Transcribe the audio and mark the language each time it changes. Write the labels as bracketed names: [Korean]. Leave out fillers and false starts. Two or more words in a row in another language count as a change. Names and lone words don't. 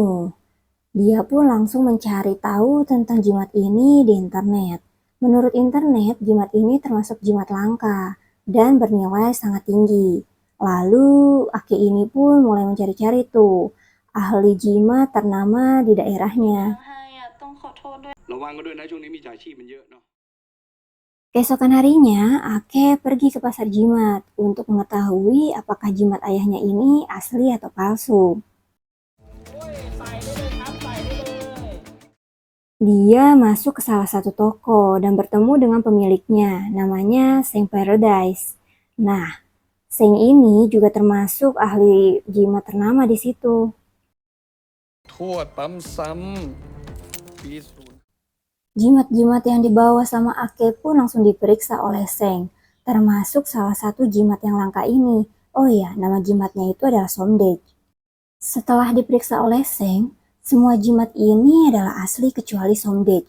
[Indonesian] Dia pun langsung mencari tahu tentang jimat ini di internet. Menurut internet, jimat ini termasuk jimat langka dan bernilai sangat tinggi. Lalu, Aki ini pun mulai mencari-cari tuh ahli jimat ternama di daerahnya. [Thai] ระวังกันด้วยนะช่วงนี้มิจฉาชีพมันเยอะเนาะ [Indonesian] Keesokan harinya, Ake pergi ke pasar jimat untuk mengetahui apakah jimat ayahnya ini asli atau palsu. Dia masuk ke salah satu toko dan bertemu dengan pemiliknya, namanya Seng Paradise. Nah, Seng ini juga termasuk ahli jimat ternama di situ. [Thai] โทษปั๊มซ้ำปีศูนย์ [Indonesian] Jimat-jimat yang dibawa sama Ake pun langsung diperiksa oleh Seng, termasuk salah satu jimat yang langka ini. Oh iya, nama jimatnya itu adalah Somdech. Setelah diperiksa oleh Seng, semua jimat ini adalah asli kecuali Somdech.